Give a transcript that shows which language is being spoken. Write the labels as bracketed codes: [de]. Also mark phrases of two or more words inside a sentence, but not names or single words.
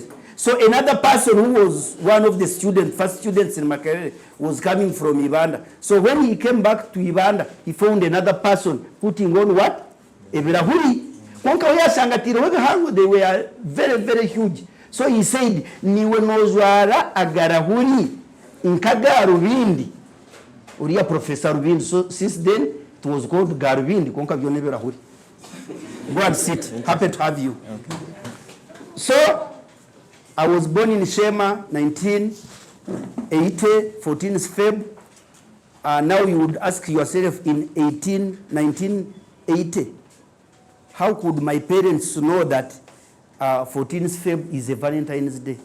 [en] So another person who was one of the first students in Makerere, was coming from Ibanda. So when he came back to Ibanda, he found another person putting on what? [nyn] Eberahuri. [en] They were very, very huge. So he said, [nyn] niwe nozwara agarahuri nkaga Ruvindi. Uriya Professor Ruvindi. [en] So since then, it was called Garvindi. Go and sit. Happy to have you. Okay. So, I was born in Shema, 1980, 14th Feb. Now you would ask yourself, in 1980, how could my parents know that 14th Feb is a Valentine's Day?